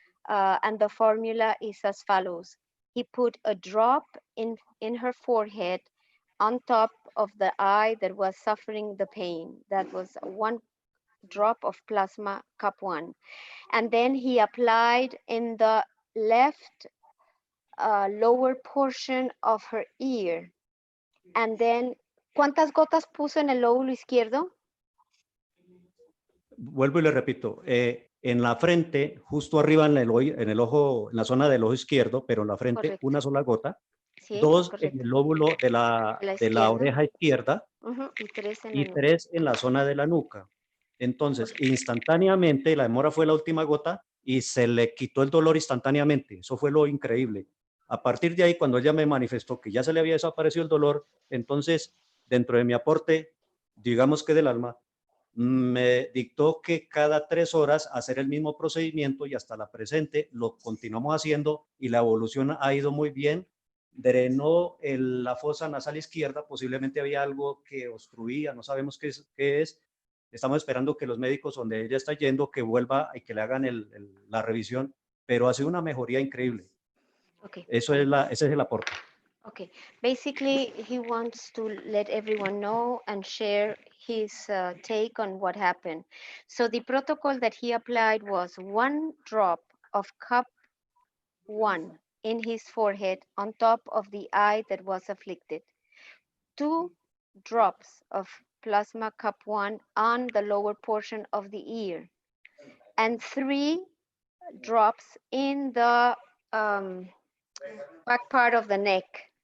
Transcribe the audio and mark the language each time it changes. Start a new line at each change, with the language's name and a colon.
English: And the formula is as follows. He put a drop in her forehead on top of the eye that was suffering the pain. That was 1 drop of plasma cup 1. And then he applied in the left lower portion of her ear. And then,
Spanish: ¿cuántas gotas puso en el lóbulo izquierdo? Vuelvo y le repito, en la frente, justo arriba en el ojo, en la zona del ojo izquierdo, pero en la frente, Correcto. una sola gota. Sí, 2 correcto. en el lóbulo de la oreja izquierda y 3 en la zona de la nuca. Entonces, instantáneamente, la demora fue la última gota y se le quitó el dolor instantáneamente. Eso fue lo increíble. A partir de ahí, cuando ella me manifestó que ya se le había desaparecido el dolor, entonces, dentro de mi aporte, digamos que del alma, me dictó que cada 3 horas hacer el mismo procedimiento y hasta la presente lo continuamos haciendo y la evolución ha ido muy bien. Drenó la fosa nasal izquierda, posiblemente había algo que obstruía, no sabemos qué es. Estamos esperando que los médicos donde ella está yendo que vuelva y que le hagan la revisión, pero ha sido una mejoría increíble.
English: Okay.
Spanish: Ese es el aporte.
English: Okay, basically he wants to let everyone know and share his take on what happened. So the protocol that he applied was 1 drop of cup 1 in his forehead on top of the eye that was afflicted, 2 drops of plasma cup 1 on the lower portion of the ear, and 3 drops in the back part of the neck.